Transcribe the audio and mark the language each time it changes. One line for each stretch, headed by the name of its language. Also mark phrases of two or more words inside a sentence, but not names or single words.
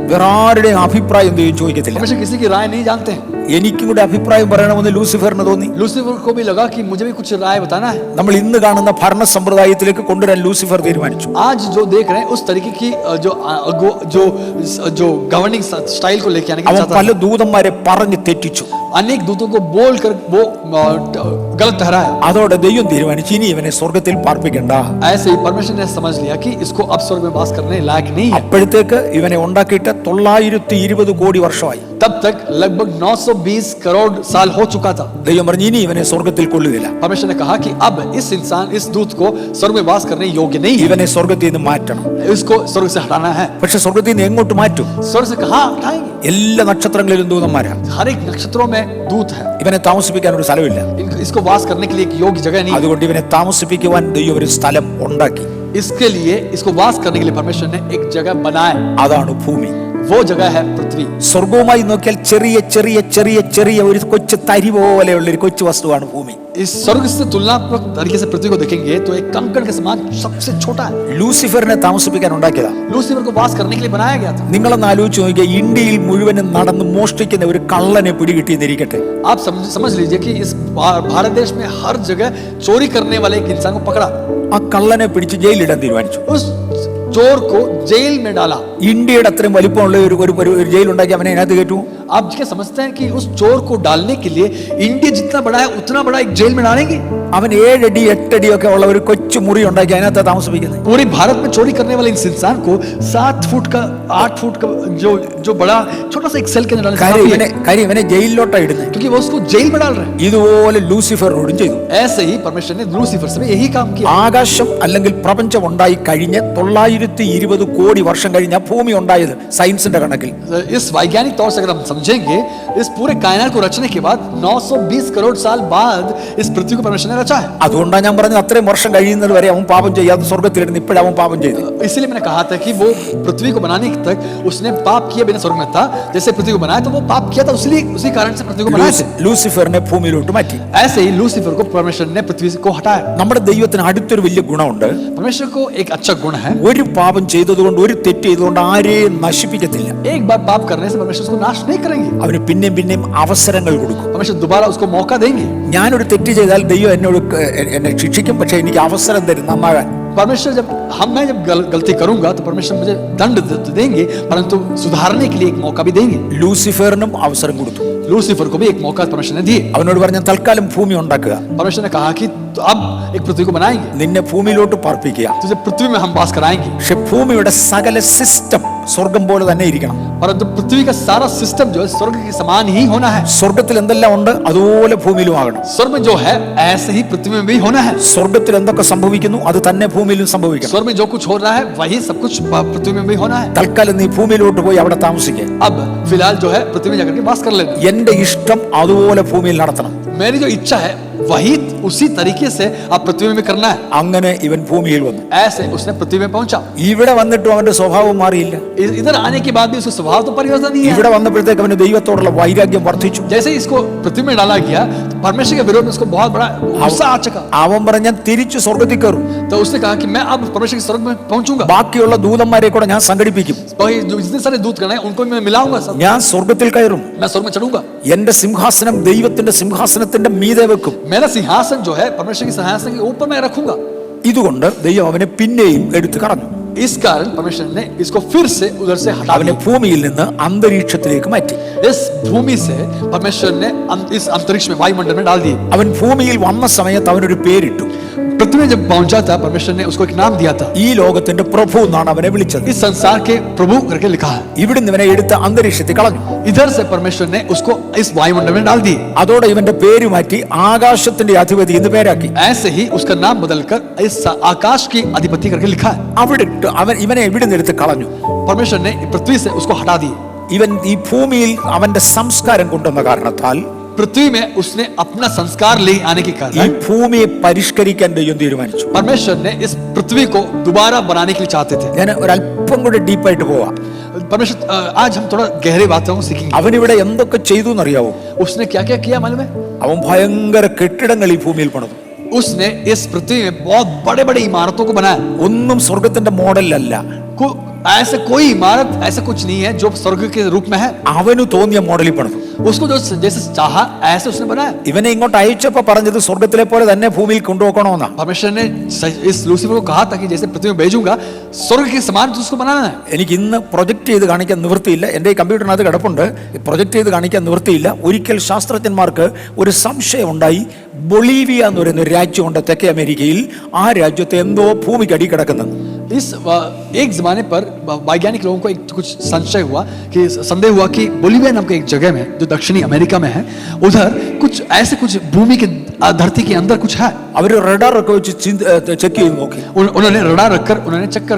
Malayalam: വേറെ ആരുടെയും അഭിപ്രായം ദൈവം ചോദിക്കത്തില്ല.
Hindi: परमेश्वर किसी की राय नहीं जानते हैं।
Malayalam: എനിക്കും കൂടെ അഭിപ്രായം പറയണമെന്ന് ലൂസിഫറിന് തോന്നി.
Hindi: लूसीफर को भी लगा कि मुझे भी कुछ राय बताना है।
Malayalam: നമ്മൾ ഇന്ന് കാണുന്ന ഭരണ സമ്പ്രദായത്തിലേക്ക് കൊണ്ടുവരാൻ ലൂസിഫർ തീരുമാനിച്ചു.
Hindi: आज जो देख रहे हैं उस तरीके की जो
English: governing style
Hindi: को लेके आने की
Malayalam: അവൻ
Hindi: चाहता
Malayalam: പല
Hindi: है।
Malayalam: ദൂതന്മാരെ പറഞ്ഞു തെറ്റിച്ചു.
Hindi: अनेक दूतों को बोलकर वो गलत ठहराया।
Malayalam: അതോടെ ദൈവം തീരുമാനിച്ചു ഇനി ഇവനെ സ്വർഗത്തിൽ പാർപ്പിക്കണ്ട.
Hindi: ऐसे ही परमेश्वर ने समझ लिया कि इसको अब स्वर्ग में वास करने लायक नहीं है।
Malayalam: അപ്പോഴത്തേക്ക് ഇവനെ ഉണ്ടാക്കിയിട്ട് 920 കോടി വർഷമായി.
Hindi: तब तक लगभग 920 करोड़ साल हो चुका था।
Malayalam: ദൈവം പറഞ്ഞു ഇനി ഇവനെ സ്വർഗത്തിൽ കൊള്ളുകയില്ല.
Hindi: परमेश्वर ने कहा कि अब इस दूत को स्वर्ग में वास करने योग्य नहीं है,
Malayalam: ഇവനെ സ്വർഗത്തിൽ നിന്ന് മാറ്റണം.
Hindi: इसको स्वर्ग से हटाना है।
Malayalam: പക്ഷെ സ്വർഗത്തിൽ നിന്ന് എങ്ങോട്ട് മാറ്റും?
Hindi: स्वर्ग से कहाँ हटाएंगे?
Malayalam: എല്ലാ നക്ഷത്രങ്ങളിലും ദൂതന്മാരാ.
Hindi: हर एक नक्षत्रों में दूत है।
Malayalam: ഇവനെ താമസിപ്പിക്കാൻ ഒരു സ്ഥലമില്ല.
Hindi: इसको वास करने के लिए एक योग्य जगह नहीं है।
Malayalam: അതുകൊണ്ട് ഇവനെ താമസിപ്പിക്കുവാൻ ദൈവം ഒരു സ്ഥലം ഉണ്ടാക്കി.
Hindi: इसके लिए इसको वास करने के लिए परमेश्वर ने एक जगह बनाया,
Malayalam: അതാണ് ഭൂമി.
Hindi: वो जगह है पृथ्वी।
Malayalam: സ്വർഗവുമായി നോക്കിയാൽ ചെറിയ ചെറിയ ചെറിയ ചെറിയ ഒരു കൊച്ചു തരി പോലെയുള്ള ഒരു കൊച്ചു വസ്തുവാണ് ഭൂമി.
Hindi: इस स्वर्ग से तुलनात्मक तरीके से पृथ्वी को देखेंगे तो एक कंकड़ के समान सबसे छोटा है।
Malayalam: ലൂസിഫറിനെ താമസിപ്പിക്കാൻ ഉണ്ടാക്കിയതാ.
Hindi: लूसीफर को वास करने के लिए बनाया गया था।
Malayalam: നിങ്ങളൊന്ന് ആലോചിച്ച് നോക്കിയാൽ ഇന്ത്യയിൽ മുഴുവനും നടന്ന് മോഷ്ടിക്കുന്ന ഒരു കള്ളനെ പിടികിട്ടിയെന്നിരിക്കട്ടെ.
Hindi: आप समझ लीजिए कि इस भारत देश में हर जगह चोरी करने वाले एक इंसान को पकड़ा,
Malayalam: ആ കള്ളനെ പിടിച്ച് ജയിലിടാൻ തീരുമാനിച്ചു.
Hindi: उस चोर को जेल में डाला।
Malayalam: ഇന്ത്യയുടെ അത്രയും വലിപ്പമുള്ള ഒരു ജയിൽ ഉണ്ടാക്കി അവനെ അതിനകത്ത് കയറ്റു.
Hindi: आप क्या समझते हैं कि उस चोर को डालने के लिए इंडिया जितना बड़ा है उतना बड़ा एक जेल में डालेंगे?
Malayalam: അവൻ 7 അടി 8 അടി ഒക്കെ ഉള്ള ഒരു കൊച്ചു മുറി ഉണ്ടാക്കി അതിനകത്ത് താമസിപ്പിക്കുന്നത്.
Hindi: पूरे भारत में चोरी करने वाले इस इंसान को 7 फुट का 8 फुट का जो बड़ा छोटा सा एक सेल के अंदर डालना
Malayalam: കാര്യം ഇവനെ ജയിലിലോട്ടാ ഇടുന്നത്.
Hindi: क्योंकि वो उसको जेल में डाल रहे हैं।
Malayalam: ഇതുപോലെ ലൂസിഫറിനോടും ചെയ്തു.
Hindi: ऐसे ही परमेश्वर ने लूसीफर से भी यही काम किया।
Malayalam: ആകാശം അല്ലെങ്കിൽ പ്രപഞ്ചം ഉണ്ടായി കഴിഞ്ഞ് 920 കോടി വർഷം കഴിഞ്ഞ ഭൂമി ഉണ്ടായത് സയൻസിന്റെ കണക്കിൽ.
Hindi: इस वैज्ञानिक तौर से अगर हम समझेंगे, इस पूरे कायनात को रचने के बाद 920 करोड़ साल बाद इस पृथ्वी को परमेश्वर ने रचा है।
Malayalam: അതുകൊണ്ടാണ് ഞാൻ പറഞ്ഞത് അത്രയും വർഷം കഴിയുന്നത് വരെ അവൻ പാപം ചെയ്യാതെ സ്വർഗത്തിലിരുന്ന് ഇപ്പോഴവൻ പാപം ചെയ്തു.
Hindi: इसीलिए मैंने कहा था कि वो पृथ्वी को बनाने तक उसने पाप किया बिना स्वर्ग में था। जैसे पृथ्वी को बनाया तो वो पाप किया था, इसलिए उसी कारण से पृथ्वी को बनाया था।
Malayalam: ലൂസിഫറിനെ ഭൂമിയിലോട്ട് മാറ്റി.
Hindi: ऐसे ही लूसीफर को परमेश्वर ने पृथ्वी को हटाया।
Malayalam: നമ്മുടെ ദൈവത്തിന് അടുത്തൊരു വലിയ ഗുണമുണ്ട്.
Hindi: परमेश्वर को एक अच्छा गुण है,
Malayalam: ഒരു പാപം ചെയ്തതുകൊണ്ട് ഒരു തെറ്റ് ചെയ്തുകൊണ്ട് ആരെയും നശിപ്പിക്കത്തില്ല.
Hindi: एक बार पाप करने से परमेश्वर उसको नाश नहीं करेंगे।
Malayalam: അവന് പിന്നെയും പിന്നെയും അവസരങ്ങൾ കൊടുക്കും.
Hindi: परमेश्वर दोबारा उसको मौका देंगे।
Malayalam: ഞാനൊരു തെറ്റ് ചെയ്താൽ ദൈവം എന്നെ ശിക്ഷിക്കും, പക്ഷെ എനിക്ക് അവസരം തരും നന്നാകാൻ.
Hindi: परमेश्वर मैं जब गलती करूंगा तो परमेश्वर मुझे दंड देंगे, परंतु सुधारने के लिए एक मौका भी देंगे।
Malayalam: ലൂസിഫറിനും അവസരം കൊടുത്തു.
Hindi: लूसीफर को भी एक मौका परमेश्वर ने दिए।
Malayalam: അവനോട് പറഞ്ഞ തൽക്കാലം ഭൂമി ഉണ്ടാക്കുക,
Hindi: परमेश्वर ने कहा कि तो अब एक पृथ्वी को बनाएंगे,
Malayalam: നിന്നെ ഭൂമിയിലോട്ട് പാർപ്പിക്കുക.
Hindi: तुझे पृथ्वी में हम वास कराएंगे।
Malayalam: പക്ഷെ ഭൂമിയുടെ സകല സിസ്റ്റം സ്വർഗം പോലെ തന്നെ ഇരിക്കണം.
Hindi: परंतु पृथ्वी का सारा सिस्टम जो है स्वर्ग के समान ही होना है।
Malayalam: സ്വർഗത്തിൽ എന്തെല്ലാം ഉണ്ട് അതുപോലെ ഭൂമിയിലും ആകണം.
Hindi: स्वर्ग में जो है ऐसे ही पृथ्वी में भी होना है।
Malayalam: സ്വർഗത്തിൽ എന്തൊക്കെ സംഭവിക്കുന്നു അത് തന്നെ ഭൂമിയിലും സംഭവിക്കണം.
Hindi: स्वर्ग में जो कुछ हो रहा है वही सब कुछ पृथ्वी में भी होना है।
Malayalam: തൽക്കാലം നീ ഭൂമിയിലോട്ട് പോയി അവിടെ താമസിക്കുക.
Hindi: अब फिलहाल जो है पृथ्वी में जाकर के वास कर लेना।
Malayalam: എന്റെ ഇഷ്ടം അതുപോലെ ഭൂമിയിൽ നടത്തണം.
Hindi: मेरी जो इच्छा है वही उसी तरीके से आप पृथ्वी में करना है।
Malayalam: അങ്ങനെ ഇവൻ ഭൂമിയിൽ വന്നു.
Hindi: ऐसे उसने पृथ्वी में पहुंचा।
Malayalam: ഇവിടെ വന്നിട്ടും അവന്റെ സ്വഭാവം മാറിയില്ല.
Hindi: इधर आने के बाद भी उसका स्वभाव तो परिवर्तन नहीं है।
Malayalam: ഇവിടെ വന്നപ്പോഴത്തേക്ക് അവന് ദൈവത്തോടുള്ള വൈരാഗ്യം വർദ്ധിച്ചു.
Hindi: जैसे इसको पृथ्वी में डाला गया तो परमेश्वर के विरोध में उसको बहुत बड़ा गुस्सा आ चुका।
Malayalam: അവൻ പറഞ്ഞ തിരിച്ചു സ്വർഗത്തിൽ കയറും.
Hindi: तो उसने कहा कि मैं अब परमेश्वर के स्वर्ग में पहुंचूंगा।
Malayalam: ബാക്കിയുള്ള ദൂതന്മാരെ കൂടെ ഞാൻ സംഘടിപ്പിക്കും.
Hindi: वही जो जितने सारे दूत करना है उनको मैं मिलाऊंगा सब।
Malayalam: ഞാൻ സ്വർഗത്തിൽ കയറും.
Hindi: मैं स्वर्ग में चढ़ूंगा।
Malayalam: എന്റെ സിംഹാസനം ദൈവത്തിന്റെ സിംഹാസനത്തിന്റെ മീതെ വെക്കും.
Hindi: मेरा सिंहासन जो है परमेश्वर के सिंहासन के ऊपर मैं रखूंगा।
Malayalam: ഇതുകൊണ്ട് ദൈവം അവനെ പിന്നെയും എടുത്തു കളഞ്ഞു.
Hindi: इस कारण परमेश्वर ने इसको फिर से उधर से हटा
Malayalam: അവനെ
Hindi: दिया।
Malayalam: ഭൂമിയിൽ നിന്ന് അന്തരീക്ഷത്തിലേക്ക് മാറ്റി.
Hindi: इस भूमि से परमेश्वर ने इस अंतरिक्ष में वायुमंडल में डाल दिए।
Malayalam: അവൻ ഭൂമിയിൽ വന്ന സമയത്ത് അവനൊരു പേരിട്ടു.
Hindi: पृथ्वी में जब पहुंचा था परमेश्वर ने उसको एक नाम दिया था।
Malayalam: ഈ ലോകത്തിന്റെ പ്രഭു എന്നാണ് അവനെ വിളിച്ചത്.
Hindi: इस संसार के प्रभु करके लिखा है।
Malayalam: ഇവിടുന്ന് ഇവനെ എടുത്ത് അന്തരീക്ഷത്തിൽ കളഞ്ഞു.
Hindi: इधर से परमेश्वर ने उसको इस वायुमंडल में डाल दिए।
Malayalam: അതോടെ ഇവന്റെ പേര് മാറ്റി ആകാശത്തിന്റെ അധിപതി എന്ന് പേരാക്കി.
Hindi: ऐसे ही उसका नाम बदलकर इस आकाश की अधिपति करके लिखा है।
Malayalam: അവിടെ ഇട്ട് അവൻ ഇവനെ ഇവിടുന്ന് എടുത്ത് കളഞ്ഞു.
Hindi: परमेश्वर ने पृथ्वी से उसको हटा दिए।
Malayalam: ഇവൻ ഈ ഭൂമിയിൽ അവന്റെ സംസ്കാരം കൊണ്ടുവന്ന കാരണത്താൽ
Hindi: पृथ्वी में उसने अपना संस्कार ले आने के
Malayalam: ഈ
Hindi: कारण
Malayalam: ഭൂമിയെ പരിഷ്കരിക്കാൻ ദൈവം തീരുമാനിച്ചു.
Hindi: परमेश्वर ने इस पृथ्वी को दोबारा बनाने के लिए चाहते थे।
Malayalam: ഞാൻ ഒരല്പം കൂടെ ഡീപ്പായിട്ട് പോവാം.
Hindi: परमेश्वर आज हम थोड़ा गहरे बातों को सीखेंगे।
Malayalam: അവനിവിടെ എന്തൊക്കെ ചെയ്തു എന്നറിയാവോ?
Hindi: उसने क्या क्या किया मालूम है?
Malayalam: അവൻ ഭയങ്കര കെട്ടിടങ്ങൾ ഈ ഭൂമിയിൽ പണിതു.
Hindi: उसने इस पृथ्वी में बहुत बड़े बड़े इमारतों को बनाया।
Malayalam: ഒന്നും സ്വർഗത്തിന്റെ മോഡലല്ല.
Hindi: ऐसा कोई इमारत ऐसा कुछ नहीं है जो स्वर्ग के रूप में है।
Malayalam: അവന് തോന്നിയ മോഡലിൽ പണിതു.
Hindi: उसको जो जैसे चाहा ऐसे उसने बनाया।
Malayalam: ഇവനെ ഇങ്ങോട്ട് അയച്ചപ്പോ പറഞ്ഞത് സ്വർഗത്തിലെ പോലെ തന്നെ ഭൂമിയിൽ കൊണ്ടുപോകണമെന്നാ.
Hindi: परमेश्वर ने इस लूसीफर को कहा था कि जैसे पृथ्वी में भेजूंगा स्वर्ग के समान उसको बनाना है।
Malayalam: എനിക്ക് ഇന്ന് പ്രൊജക്ട് ചെയ്ത് കാണിക്കാൻ നിവൃത്തിയില്ല. എൻ്റെ ഈ കമ്പ്യൂട്ടറിനകത്ത് കിടപ്പുണ്ട്. പ്രൊജക്ട് ചെയ്ത് കാണിക്കാൻ നിവൃത്തിയില്ല. ഒരിക്കൽ ശാസ്ത്രജ്ഞന്മാർക്ക് ഒരു സംശയം ഉണ്ടായി. ബൊളീവിയ എന്ന് പറയുന്ന ഒരു രാജ്യമുണ്ട് തെക്കേ അമേരിക്കയിൽ. ആ രാജ്യത്തെ എന്തോ ഭൂമിക്കടി കിടക്കുന്നത്.
Hindi: इस एक जमाने पर वैज्ञानिक लोगों को एक कुछ संशय हुआ कि संदेह हुआ कि बोलिविया नाम के एक जगह में जो दक्षिणी अमेरिका में है उधर कुछ ऐसे कुछ भूमि के धरती के अंदर कुछ है।
Malayalam: അവർ റഡാർ ഒക്കെ വെച്ച് ചെക്ക് ചെയ്ത് നോക്കി.
Hindi: उन्होंने रडार रखकर उन्होंने चेक करके